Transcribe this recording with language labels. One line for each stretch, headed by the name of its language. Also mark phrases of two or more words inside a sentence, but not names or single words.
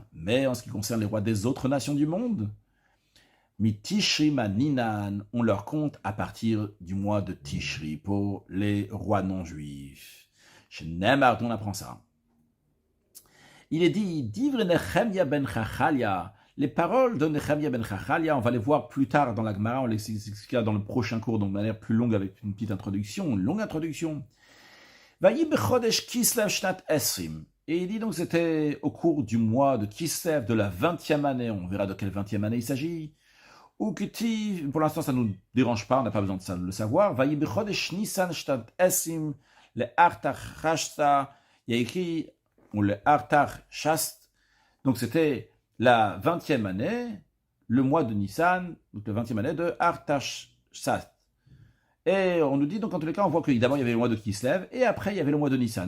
French: Mais en ce qui concerne les rois des autres nations du monde,
Aramaic: מתשרי מנינן,
French: on leur compte à partir du mois de Tishri pour les rois non-juifs. Chez Nemar, on apprend ça. Il est dit, Divre Nechemia ben Chachalia, les paroles de Nechemia ben Chachalia, on va les voir plus tard dans la Gemara, on les expliquera dans le prochain cours, donc de manière plus longue avec une petite introduction, une longue introduction.
Hebrew: ויהי בחודש כסלו שנת עשרים.
French: Et il dit donc c'était au cours du mois de Kislev de la 20e année, on verra de quelle 20e année il s'agit. Ou que pour l'instant ça ne nous dérange pas, on n'a pas besoin de le savoir.
Hebrew: ויהי בחודש ניסן שנת עשרים,
French: le Artach Chashta, il y a écrit ou le Artach Shast, donc c'était la 20e année, le mois de Nissan, donc la 20e année de Artach Shast. Et on nous dit, donc en tous les cas, on voit que d'abord il y avait le mois de Kislev, et après il y avait le mois de Nissan.